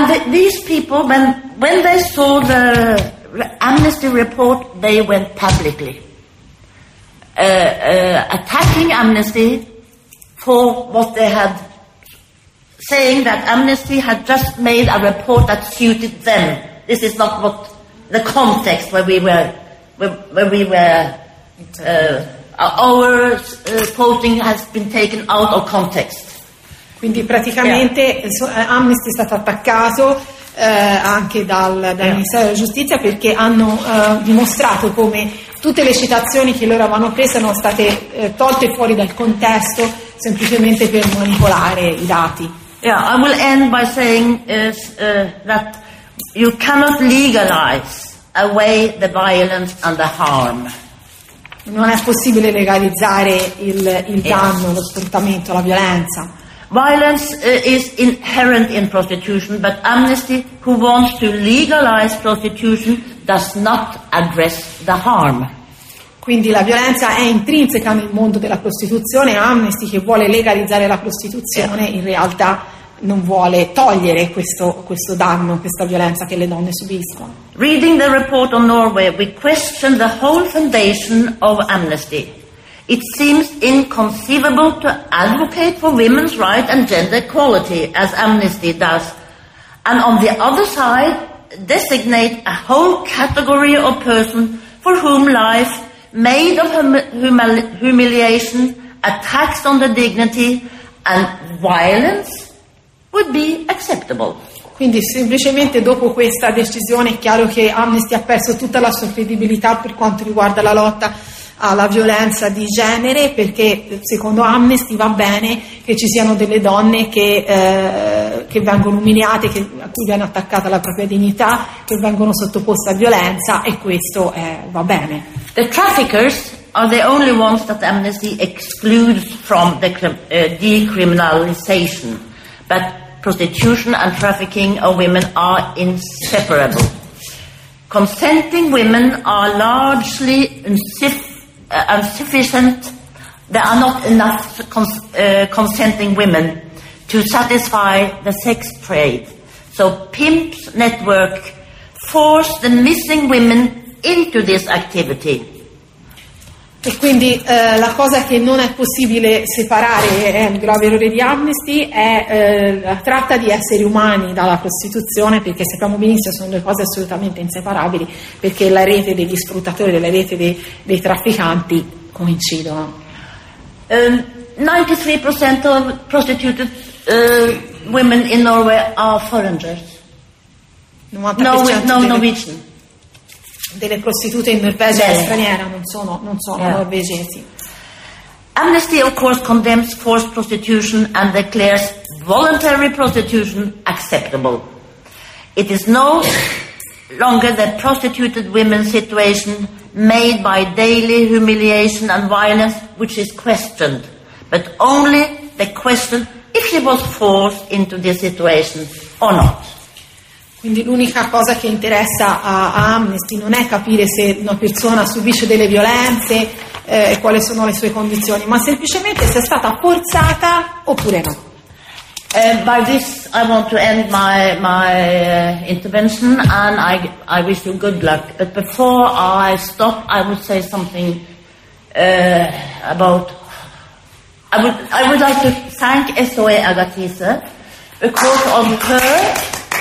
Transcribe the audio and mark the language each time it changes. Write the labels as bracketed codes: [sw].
[en] These people, when they saw the Amnesty report, they went publicly attacking Amnesty for what they had, saying that Amnesty had just made a report that suited them. This is not what the context where our posting has been taken out of context. [it] Quindi praticamente Amnesty è stato attaccato anche dal Ministero della Giustizia, perché hanno dimostrato come tutte le citazioni che loro avevano preso sono state tolte fuori dal contesto semplicemente per manipolare i dati. [en] Yeah, I will end by saying that you cannot legalize away the violence and the harm. [it] Non è possibile legalizzare il danno, lo sfruttamento, la violenza. [en] Violence is inherent in prostitution, but Amnesty, who wants to legalize prostitution, does not address the harm. [it] Quindi la violenza è intrinseca nel mondo della prostituzione. Amnesty, che vuole legalizzare la prostituzione, in realtà non vuole togliere questo danno, questa violenza che le donne subiscono. [en] Reading the report on Norway, we question the whole foundation of Amnesty. It seems inconceivable to advocate for women's rights and gender equality, as Amnesty does, and on the other side, designate a whole category of person for whom life made of humiliation, attacks on the dignity, and violence would be acceptable. [it] Quindi semplicemente dopo questa decisione è chiaro che Amnesty ha perso tutta la sua credibilità per quanto riguarda la lotta alla violenza di genere, perché secondo Amnesty va bene che ci siano delle donne che vengono umiliate, a cui viene attaccata la propria dignità, che vengono sottoposte a violenza, e questo va bene. [en] The traffickers are the only ones that Amnesty excludes from the decriminalization, but prostitution and trafficking of women are inseparable. Consenting women are largely insufficient. There are not enough consenting women to satisfy the sex trade. So pimps network force the missing women into this activity. [it] E quindi la cosa che non è possibile separare, è un grave errore di Amnesty, è la tratta di esseri umani dalla prostituzione, perché sappiamo benissimo sono due cose assolutamente inseparabili, perché la rete degli sfruttatori, della rete dei trafficanti coincidono. [en] 93% of prostituted women in Norway are foreigners. No, Norwegian. [it] Delle prostitute in Norvegia straniera, non sono norvegesi. [en] Amnesty of course condemns forced prostitution and declares voluntary prostitution acceptable. It is no longer the prostituted women's situation made by daily humiliation and violence which is questioned, but only the question if she was forced into this situation or not. [it] Quindi l'unica cosa che interessa a Amnesty non è capire se una persona subisce delle violenze e quali sono le sue condizioni, ma semplicemente se è stata forzata oppure no. [en] By this I want to end my intervention and I wish you good luck. But before I stop, I would say something about... I would like to thank SOE Agathise because of her...